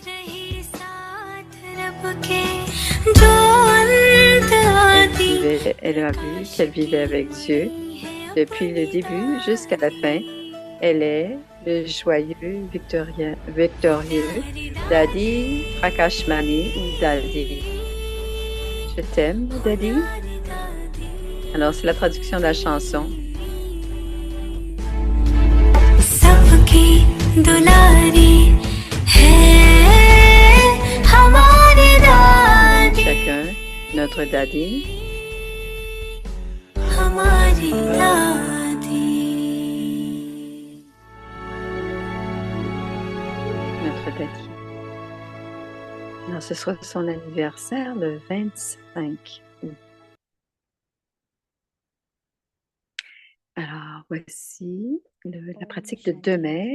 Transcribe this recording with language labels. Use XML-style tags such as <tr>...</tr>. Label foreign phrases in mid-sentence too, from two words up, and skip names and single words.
<fr>Elle a vu qu'elle vivait avec Dieu depuis le début jusqu'à la fin. Elle est le joyeux victorieux Dadi Prakashmani ou Dadi. Je t'aime, Dadi. Alors, c'est la traduction de la chanson.</fr> <hi>सबकी दुलारी है हमारी दादी</hi> <fr>Chacun, notre Dadi.</fr> <hi>हमारी दादी</hi> <fr>Notre Dadi. Alors, ce sera son anniversaire le 25 août. Alors, voici la pratique de demain.</fr>